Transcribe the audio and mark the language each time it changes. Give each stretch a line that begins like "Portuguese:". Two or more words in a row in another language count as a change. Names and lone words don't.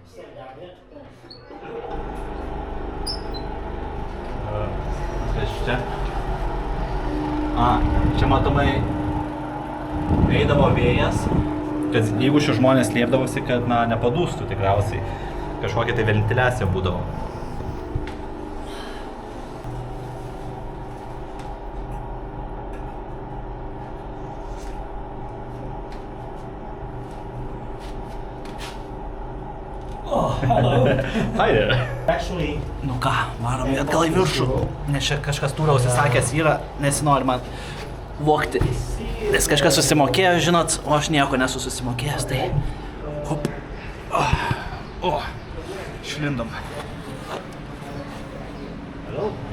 Lithuanian: Kas čia? Čia matomai eidavo vėjas, kad jeigu šie žmonės liepdavosi, kad nepadūstų tikriausiai. Kažkokia tai ventiliacija būdavo.
English: Hello. Hi there. Actually,
Lithuanian: Nu ką, varom į atgal į viršų, nes čia kažkas tūra užsisakęs yra, nesinori man vogti. Nes kažkas susimokėjo, žinot, o aš nieko nesu susimokėjęs, tai... Hop. Išlindom.
English: hello.